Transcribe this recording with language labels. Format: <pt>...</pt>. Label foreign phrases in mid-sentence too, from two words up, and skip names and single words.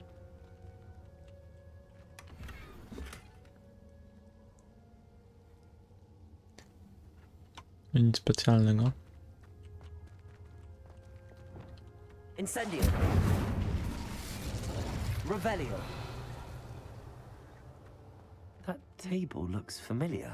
<pl>Nic specjalnego. Incendio. Revelio.</pl> <en>That table looks familiar.</en>